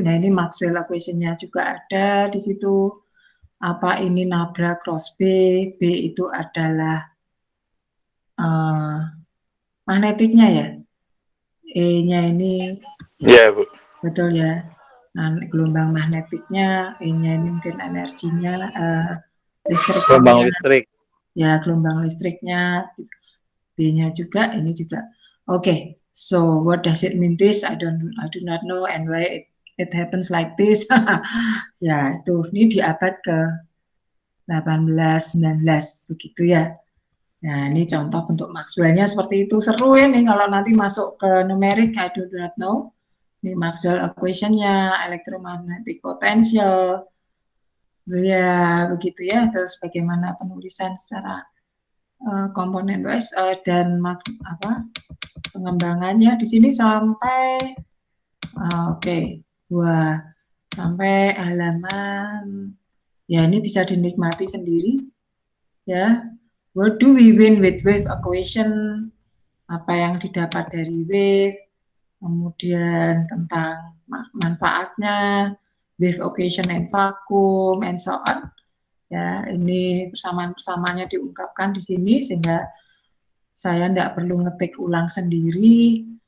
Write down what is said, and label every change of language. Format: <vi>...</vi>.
<id>Nah, ini Maxwell equation-nya juga ada di situ. Apa ini nabla cross B itu adalah magnetiknya ya, E-nya ini Ya, Bu. betul ya. Nah, gelombang magnetiknya, E-nya ini mungkin energinya, listriknya. Gelombang listrik. Ya, gelombang listriknya, B-nya juga, ini juga.</id> <en>Oke, so what does it mean this? I do not know and why it happens like this.</en> <id>Ya, itu ini di abad 18, 19, begitu ya. Nah, ini contoh bentuk Maxwell-nya seperti itu. Seru ini kalau nanti masuk ke numerik,</id> <en>I do not know.</en> <id>Ini Maxwell equation-nya, electromagnetic potential. Ya, begitu ya. Terus bagaimana penulisan secara komponen wise dan pengembangannya di sini sampai oke. Wah, sampai halaman ya ini bisa dinikmati sendiri ya.</id> <en>What do we win with wave equation?</en> <id>Apa yang didapat dari wave? Kemudian tentang manfaatnya,</id> <en>wave equation and vacuum and so on.</en> <id>Ya, ini persamaan-persamaannya diungkapkan di sini sehingga saya tidak perlu ngetik ulang sendiri.</id>